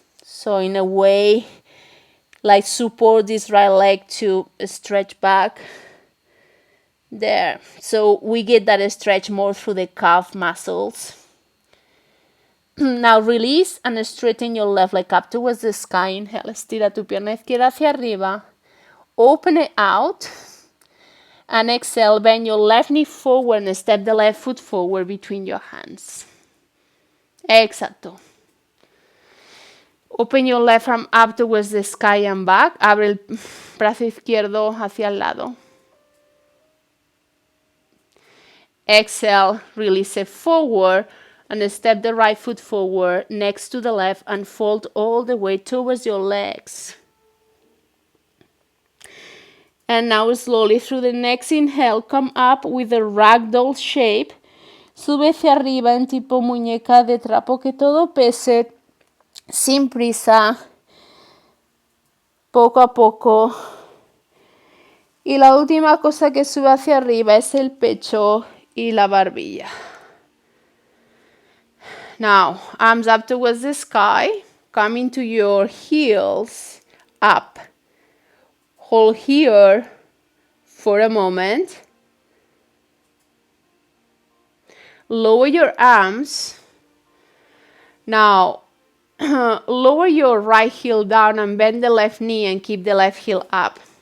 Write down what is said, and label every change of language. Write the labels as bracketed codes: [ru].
[en] So in a way, like support this right leg to stretch back. There. So we get that stretch more through the calf muscles. Now release and straighten your left leg up towards the sky. [es] Inhale, estira tu pierna izquierda hacia arriba. [en] Open it out. And exhale, bend your left knee forward and step the left foot forward between your hands. Exacto. Open your left arm up towards the sky and back. [es] Abre el brazo izquierdo hacia el lado. [en] Exhale, release it forward and step the right foot forward next to the left and fold all the way towards your legs. And now slowly through the next inhale, come up with a ragdoll shape. [es] Sube hacia arriba en tipo muñeca de trapo, que todo pese sin prisa, poco a poco. Y la última cosa que sube hacia arriba es el pecho y la barbilla. [en] Now, arms up towards the sky. Come into your heels up. Hold here for a moment. Lower your arms. Now, lower your right heel down and bend the left knee and keep the left heel up.